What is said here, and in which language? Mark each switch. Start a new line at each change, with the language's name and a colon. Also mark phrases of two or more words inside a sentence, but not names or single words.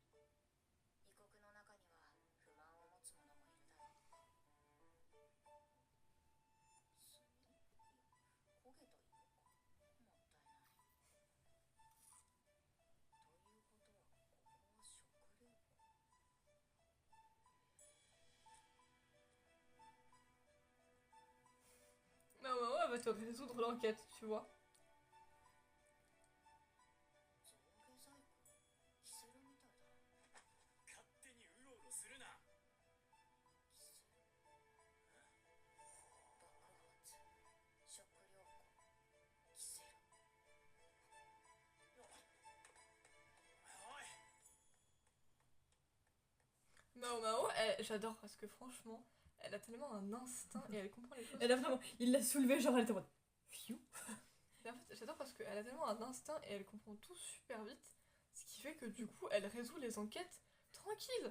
Japanese: 異国の中には不満を持つ者もいるだろう。炭？いや、焦げた芋か。もったいない。ということはここは食料庫。
French: Bah, ouais, elle va te résoudre l'enquête, tu vois.
Japanese: 象牙細工、キセルみたいだな。勝手にうろうろするな。キセル。爆発、食料庫、キセル。おい。
French: Mao, j'adore parce que franchement, elle a tellement un instinct et elle comprend les choses. Elle a vraiment. Il l'a soulevé, genre elle était en mode. Pfiou. Et en fait, j'adore parce qu'elle a tellement un instinct et elle comprend tout super vite, ce qui fait que du coup, elle résout les enquêtes tranquille.